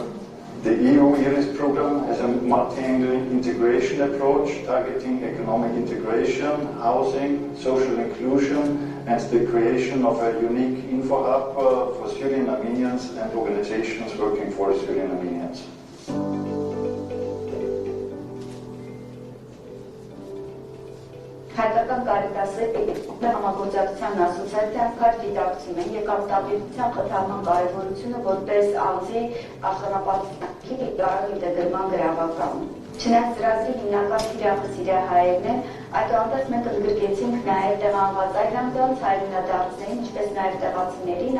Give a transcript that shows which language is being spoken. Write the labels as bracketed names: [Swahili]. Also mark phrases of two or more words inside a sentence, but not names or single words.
[English] The EU IRIS program has a multi-angle integration approach targeting economic integration, housing, social inclusion, and the creation of a unique info hub for Syrian Armenians and organizations working for Syrian Armenians. [Armenian] Հայկական կարիտասը համագործակցության ասոցիացիան քար դիտակցում են եկամտաբերության խթանման կարևորությունը որպես ազգի աշխատանքի գարան ինտեգրման գրավական։ Չնայած ծրագրի հիմնական թիրախը սիրիահայերն են, այդուհանդերձ մենք ընդգրկեցինք նաև տեղանված այլ անձանց հայրենադարձներին, ինչպես նաև տեղացիներին